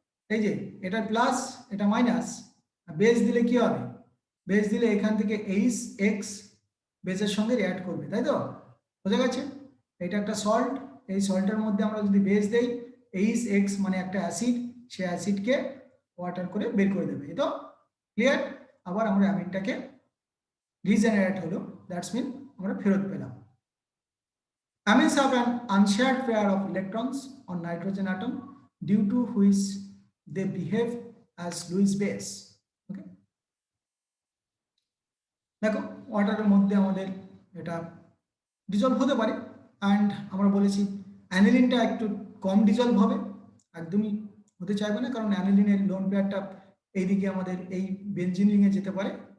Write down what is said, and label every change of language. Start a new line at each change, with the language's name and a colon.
Bangla: এই যে এটা প্লাস এটা মাইনাস, বেস দিলে কি হবে, বেস দিলে এখান থেকে HX বেসের সঙ্গে রিঅ্যাক্ট করবে, তাই তো, বোঝা গেছে। এটা একটা সল্ট, এই সল্টের মধ্যে আমরা যদি বেস দেই, HX মানে একটা অ্যাসিড, সেই অ্যাসিডকে ওয়াটার করে বের করে দেবে, এই তো ক্লিয়ার। আবার আমরা অ্যামিনটাকে রিজেনারেট হলো, দ্যাটস মিন আমরা ফেরত পেলাম।
English: Amines have an unshared pair of electrons on nitrogen atom due to which they behave as Lewis base.
Bangla: Okay, দেখো ওয়াটারের মধ্যে আমাদের এটা ডিজলভ হতে পারে। অ্যান্ড আমরা বলেছি অ্যানিলিনটা একটু কম ডিজলভ হবে, একদমই হতে চাইবে না, কারণ অ্যানিলিনের লোন পেয়ারটা এইদিকে আমাদের এই বেনজিন রিংয়ে যেতে পারে।